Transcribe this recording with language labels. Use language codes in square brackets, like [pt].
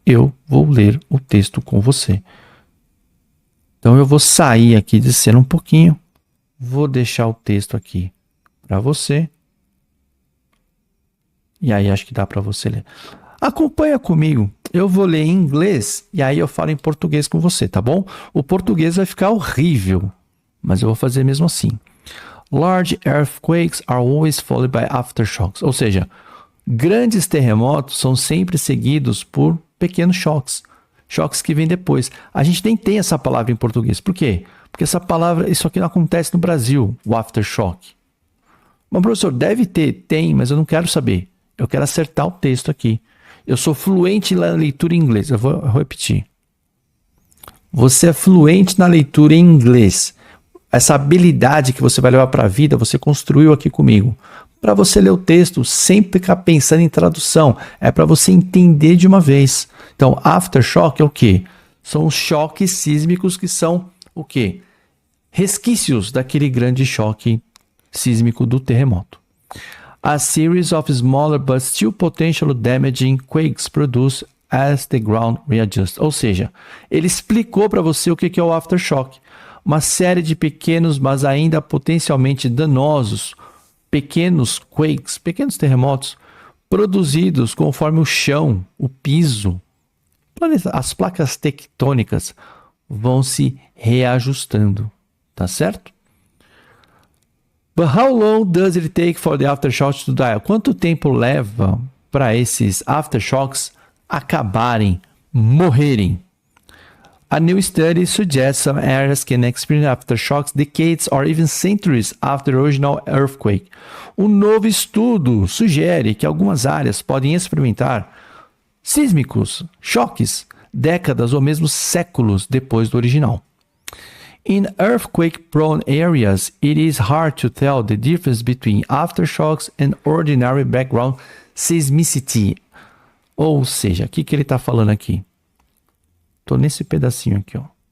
[pt] Eu vou ler o texto com você. Então eu vou sair aqui de cena um pouquinho, vou deixar o texto aqui para você. E aí acho que dá para você ler. Acompanha comigo. Eu vou ler em inglês e aí eu falo em português com você, tá bom? O português vai ficar horrível, mas eu vou fazer mesmo assim. [en] Large earthquakes are always followed by aftershocks. [pt] Ou seja, grandes terremotos são sempre seguidos por pequenos choques. Choques que vêm depois. A gente nem tem essa palavra em português. Por quê? Porque essa palavra, isso aqui não acontece no Brasil, o aftershock. Mas, professor, deve ter, tem, mas eu não quero saber. Eu quero acertar o texto aqui. Eu sou fluente na leitura em inglês. Eu vou repetir. Você é fluente na leitura em inglês. Essa habilidade que você vai levar para a vida, você construiu aqui comigo. Para você ler o texto, sempre ficar pensando em tradução. É para você entender de uma vez. Então, aftershock é o quê? São os choques sísmicos que são o quê? Resquícios daquele grande choque sísmico do terremoto. [en] A series of smaller but still potentially damaging quakes produce as the ground readjusts. [pt] Ou seja, ele explicou para você o que é o aftershock. Uma série de pequenos, mas ainda potencialmente danosos, pequenos quakes, pequenos terremotos, produzidos conforme o chão, o piso, as placas tectônicas vão se reajustando, tá certo? [en] But how long does it take for the aftershocks to die? [pt] Quanto tempo leva para esses aftershocks acabarem, morrerem? [en] A new study suggests some areas can experience aftershocks decades or even centuries after the original earthquake. [pt] Um novo estudo sugere que algumas áreas podem experimentar sísmicos, choques, décadas ou mesmo séculos depois do original. [en] In earthquake-prone areas, it is hard to tell the difference between aftershocks and ordinary background seismicity. [pt] Ou seja, o que ele está falando aqui? Estou nesse pedacinho aqui, ó.